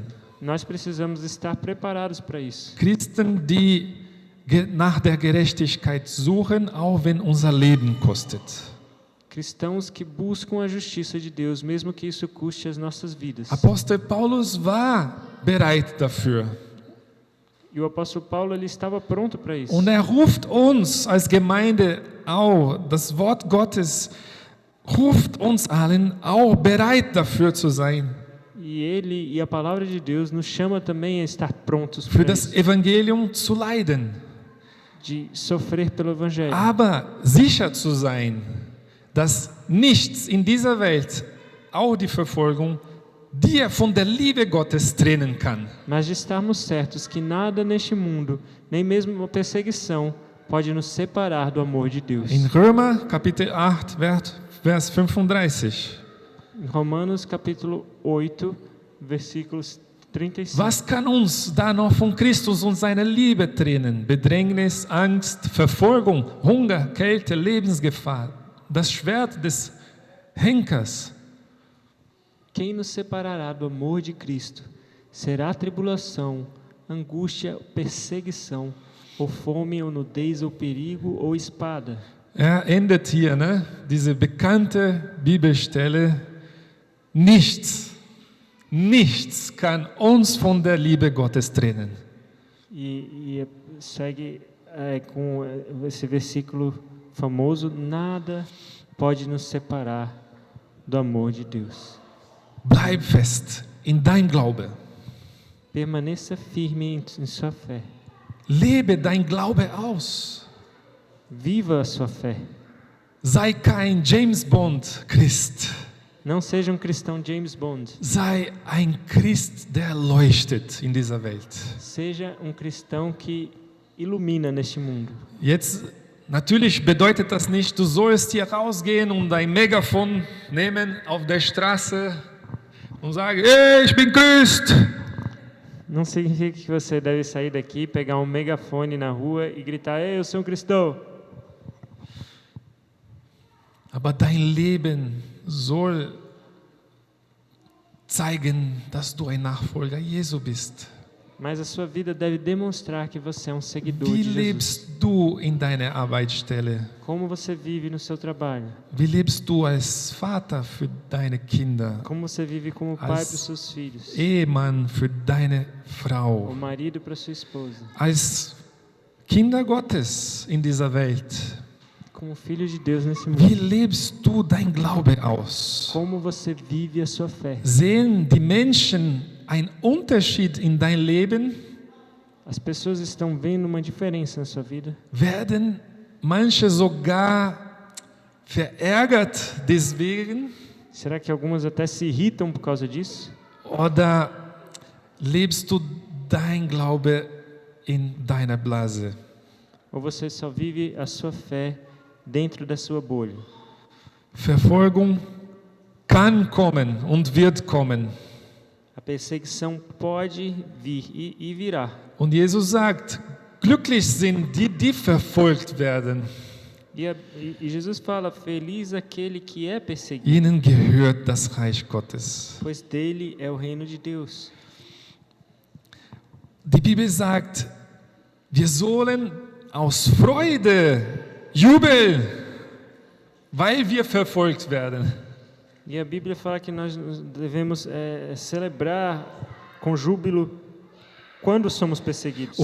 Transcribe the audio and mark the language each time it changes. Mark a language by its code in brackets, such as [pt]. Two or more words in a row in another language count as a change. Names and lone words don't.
[pt] Nós precisamos estar preparados para isso. [de] Christen, die nach der Gerechtigkeit suchen, auch wenn unser Leben kostet. [pt] Cristãos que buscam a justiça de Deus, mesmo que isso custe as nossas vidas. [de] Apostel Paulus war bereit dafür. [pt] E o apóstolo Paulo ele estava pronto para isso. [de] Und ruft uns als Gemeinde auch, das Wort Gottes ruft uns allen auch bereit dafür zu sein. [pt] E ele e a palavra de Deus nos chama também a estar prontos [de] Für [pt] para [de] das [pt] isso. [de] Evangelium zu leiden. [pt] De sofrer pelo evangelho. [de] Aber sicher zu sein, dass nichts in dieser Welt, auch die Verfolgung, dir von der Liebe Gottes trennen kann. [pt] Mas de estarmos certos que nada neste mundo, nem mesmo uma perseguição, pode nos separar do amor de Deus. [de] In Römer Kapitel 8, Vers 35. [pt] Em Romanos capítulo 8, versículos 35. [de] Was kann uns da noch von Christus und seiner Liebe trennen? Bedrängnis, Angst, Verfolgung, Hunger, Kälte, Lebensgefahr. das Schwert des Henkers. [pt] Quem nos separará do amor de Cristo? Será tribulação, angústia, perseguição, ou fome, ou nudez, ou perigo, ou espada. [de] Endet hier, ne? Diese bekannte Bibelstelle. Nichts kann uns von der Liebe Gottes trennen. [pt] E segue com esse versículo famoso: nada pode nos separar do amor de Deus. [de] Bleib fest in dein Glaube. [pt] Permaneça firme em sua fé. [de] Lebe dein Glaube aus. [pt] Viva a sua fé. [de] Sei kein James Bond Christ. [pt] Não seja um cristão James Bond. [de] Sei ein Christ, der leuchtet in dieser Welt. [pt] Seja um cristão que ilumina neste mundo. [de] Jetzt, natürlich bedeutet das nicht, du sollst hier rausgehen und dein Megafon nehmen auf der Straße und sagen, hey, ich bin Christ. [pt] Não significa que você deve sair daqui, pegar um megafone na rua e gritar: "Ei, eu sou um cristão." [de] Aber dein Leben soll zeigen, dass du ein Nachfolger Jesu bist. [pt] Mas a sua vida deve demonstrar que você é um seguidor [de] Wie [pt] de Jesus. [de] lebst du in deiner Arbeitsstelle? [pt] Como você vive no seu trabalho? [de] Wie lebst du als Vater für deine Kinder? [pt] Como você vive como pai para os seus filhos? [de] Ehemann für deine [pt] O [de] Frau? [pt] marido para sua esposa? [de] Als Kinder Gottes in dieser Welt? [pt] Como filho de Deus nesse [de] Wie [pt] mundo? [de] lebst du dein Glaube aus? [pt] Como você vive a sua fé? [de] Sehen die Menschen einen Unterschied in dein Leben? [pt] As pessoas estão vendo uma diferença na sua vida? [de] Werden manche sogar verärgert deswegen? [pt] Será que algumas até se irritam por causa disso? [de] Oder lebst du dein Glaube in deiner Blase? [pt] Ou você só vive a sua fé dentro da sua bolha? [de] Verfolgung kann kommen und wird kommen. [pt] A perseguição pode vir e virá. [de] Und Jesus sagt, glücklich sind die, die verfolgt werden. [pt] E Jesus fala: feliz aquele que é perseguido, [de] Ihnen gehört das Reich Gottes. [pt] pois dele é o reino de Deus. [de] Die Bibel sagt, wir sollen aus Freude jubeln, weil wir verfolgt werden. [pt] E a Bíblia fala que nós devemos celebrar com júbilo quando somos perseguidos.